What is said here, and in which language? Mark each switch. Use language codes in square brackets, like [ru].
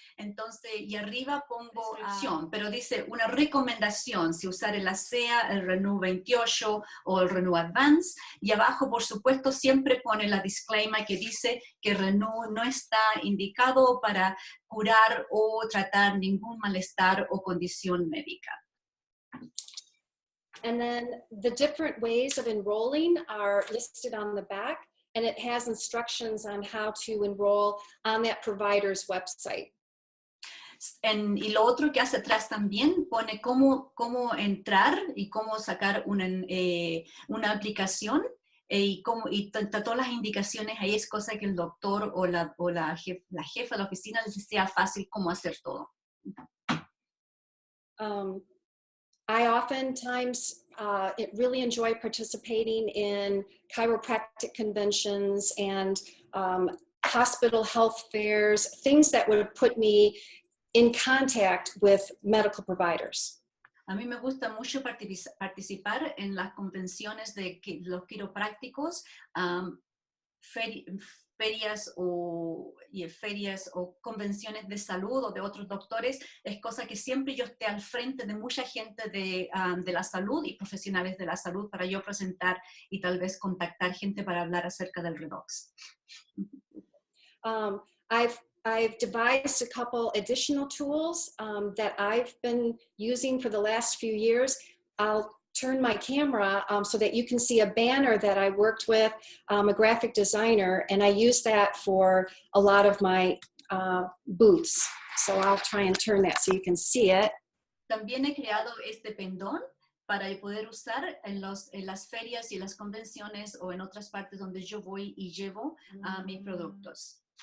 [es] Entonces, y arriba pongo pero dice una recomendación si usar el ASEA, el Renew 28 o el Renew Advance. Y abajo, por supuesto, siempre pone la disclaimer que dice que Renew no está indicado para curar o tratar ningún malestar o condición médica. [en] And then the different ways of enrolling are listed on the back, and it has instructions on how to enroll on that provider's website. [es] Y lo otro que hace atrás también pone cómo entrar y cómo sacar una aplicación y todas las indicaciones ahí es cosa que el doctor o la jefa de la oficina les sea fácil cómo hacer todo. [en] I oftentimes really enjoy participating in chiropractic conventions and hospital health fairs, things that would put me in contact with medical providers. [es] A mí me gusta mucho participar en las convenciones de los quiroprácticos, ferias o convenciones de salud o de otros doctores. Es cosa que siempre yo esté al frente de mucha gente de la salud y profesionales de la salud para yo presentar y tal vez contactar gente para hablar acerca del Redox. [en] I've devised a couple additional tools that I've been using for the last few years. I'll turn my camera so that you can see a banner that I worked with, a graphic designer, and I use that for a lot of my booths. So I'll try and turn that so you can see it. [es] También he creado este pendón para poder usar en las ferias y las convenciones o en otras partes donde yo voy y llevo mis productos.